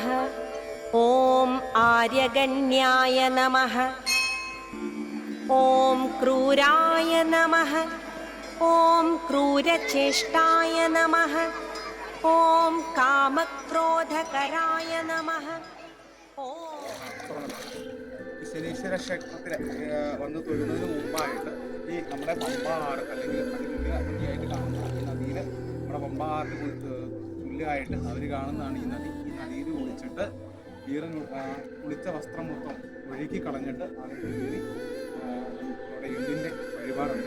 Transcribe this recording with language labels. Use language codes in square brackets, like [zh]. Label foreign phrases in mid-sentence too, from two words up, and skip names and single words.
[sa] ॐ आर्यगण्याय नमः। ॐ क्रूराय नमः। ॐ क्रूरचेष्टाय नमः। ॐ कामक्रोधकराय नमः। [ml] ശനീശ്വര ക്ഷേത്രത്തിൽ വന്ന് തൊഴുന്നതിന് മുമ്പായിട്ട് ഈ നമ്മുടെ പമ്പാറ് അല്ലെങ്കിൽ അതിനുള്ളിലായിട്ട് കാണുന്ന ഈ നദിയിൽ നമ്മുടെ പമ്പാറിന് തുല്യമായിട്ട് അവർ കാണുന്നതാണ് ഈ നദി. ഈ നദിയിൽ കുളിച്ചിട്ട് കുളിച്ച വസ്ത്രം മൊത്തം ഒഴുകി കളഞ്ഞിട്ട് അതിൽ കയറി നമ്മുടെ എള്ളിൻ്റെ വഴിപാടുണ്ട്.